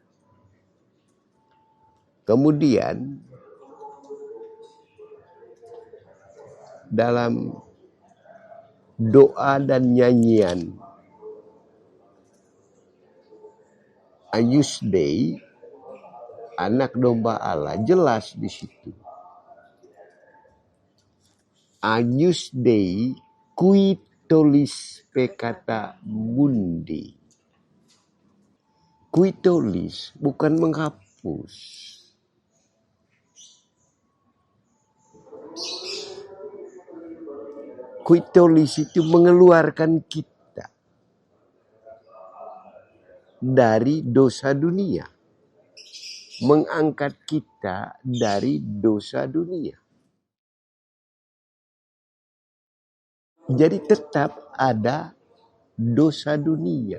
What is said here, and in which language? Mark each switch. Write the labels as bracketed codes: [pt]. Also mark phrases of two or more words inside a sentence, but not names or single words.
[id] Kemudian dalam doa dan nyanyian Agnus Dei, anak domba Allah, jelas di situ [la] Agnus Dei qui tollis peccata mundi. Qui tollis [id] bukan menghapus. [la] Qui tollis [id] itu mengeluarkan kita dari dosa dunia. Mengangkat kita dari dosa dunia. Jadi tetap ada dosa dunia.